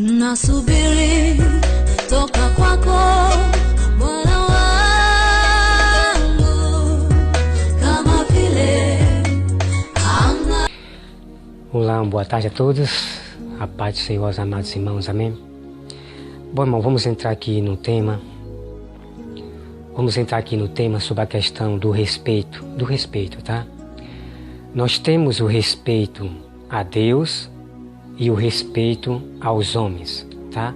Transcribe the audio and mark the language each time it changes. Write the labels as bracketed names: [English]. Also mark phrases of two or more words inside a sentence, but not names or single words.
[Swahili] Nasubiri toka kwako Bwana wangu, kama vile anga. [Portuguese] Olá, boa tarde a todos. A paz do Senhor, os amados irmãos, amém? Bom, irmão, vamos entrar aqui no tema. Vamos entrar aqui no tema sobre a questão do respeito, tá? Nós temos o respeito a Deus e o respeito aos homens, tá?